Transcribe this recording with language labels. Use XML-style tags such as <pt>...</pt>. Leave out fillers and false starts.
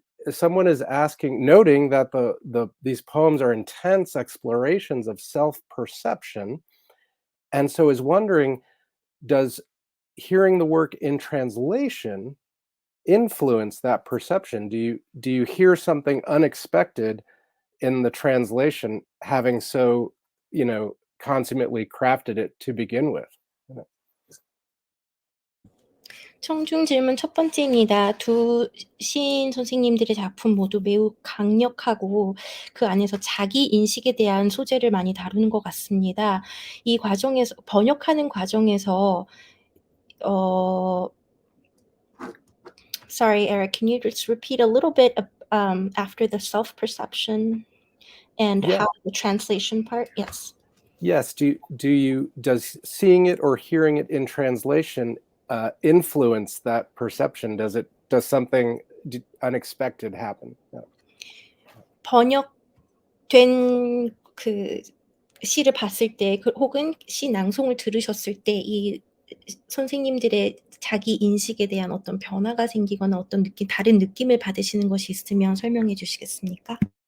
<en>Someone is asking, noting that these poems are intense explorations of self-perception, and so is wondering, does hearing the work in translation influence that perception? Do you hear something unexpected in the translation, having so, consummately crafted it to begin with?</en> <ko>청중 질문 첫 번째입니다. 두 시인 선생님들의 작품 모두 매우 강력하고 그 안에서 자기 인식에 대한 소재를 많이 다루는 것 같습니다. 이 과정에서 번역하는 과정에서</ko> <en>Sorry, Eric, can you just repeat a little bit after the self-perception and how the translation part? Yes. Yes. Does seeing it or hearing it in translation influence that perception? Does something unexpected happen?</en> <ko>번역된 그 시를 봤을 때, 혹은 시 낭송을 들으셨을 때 이 선생님들의 자기 인식에 대한 어떤 변화가 생기거나 어떤 다른 느낌을 받으시는 것이 있으면 설명해 주시겠습니까?</ko>